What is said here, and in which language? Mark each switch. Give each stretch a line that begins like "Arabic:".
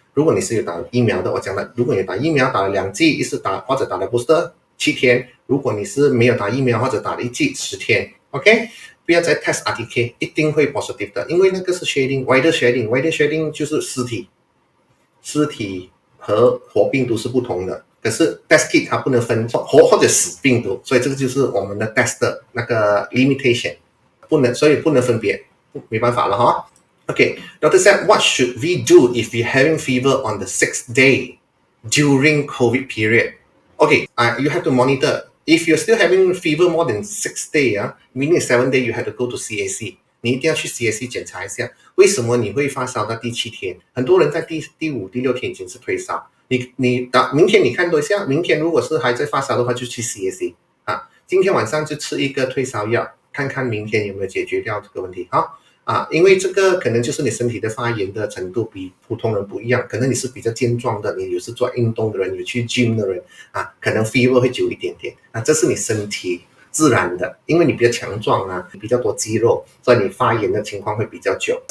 Chinese: 如果你是有打疫苗的，我讲了，如果你打疫苗打了2剂，一次打或者打了 booster 7天，如果你是没有打疫苗或者打了1剂10天 ，OK， 不要再 test RTK， 一定会 positive 的，因为那个是 wider shedding 就是尸体和活病毒是不同的，可是 test kit 它不能分活或者死病毒，所以这个就是我们的 test 的那个 limitation， 所以不能分别，没办法了哈。
English: Okay, Dr. said, what should we do if we're having fever on the 6th day during COVID period? Okay, you have to monitor. If you're still having fever more than 6 days, meaning 7 days, you have to go to CAC.
Chinese: 你一定要去 CAC 检查一下，为什么你会发烧到第7天？很多人在第5、第6天已经是退烧。明天你看多一下，明天如果是还在发烧的话，就去 CAC 今天晚上就吃一个退烧药，看看明天有没有解决掉这个问题因为这个可能就是你身体的发炎的程度比普通人不一样，可能你是比较健壮的，你有时做运动的人，有去 gym 的人可能 fever 会久一点点这是你身体自然的，因为你比较强壮比较多肌肉，所以你发炎的情况会比较久。